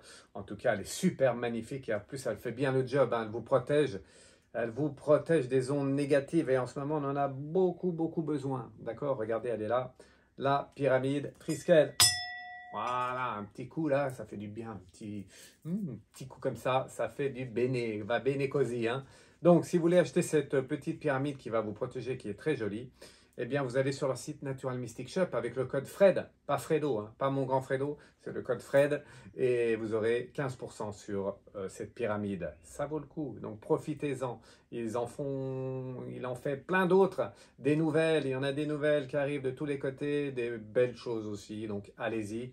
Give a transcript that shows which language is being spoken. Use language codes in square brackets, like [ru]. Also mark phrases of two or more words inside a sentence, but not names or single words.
[fr] En tout cas, elle est super magnifique et en plus, elle fait bien le job, hein. Elle vous protège. Elle vous protège des ondes négatives et en ce moment, on en a beaucoup, beaucoup besoin. D'accord? Regardez, elle est là. La pyramide Triskel. Voilà, un petit coup là, ça fait du bien. Petit coup comme ça fait du bene, [it] va bene così, [fr] hein. Donc, si vous voulez acheter cette petite pyramide qui va vous protéger, qui est très jolie, eh bien, vous allez sur leur site Natural Mystic Shop avec le code FRED, pas Fredo, hein, pas mon grand Fredo, c'est le code FRED, et vous aurez 15% sur cette pyramide. Ça vaut le coup, donc profitez-en. Il en fait plein d'autres, des nouvelles, il y en a des nouvelles qui arrivent de tous les côtés, des belles choses aussi, donc allez-y.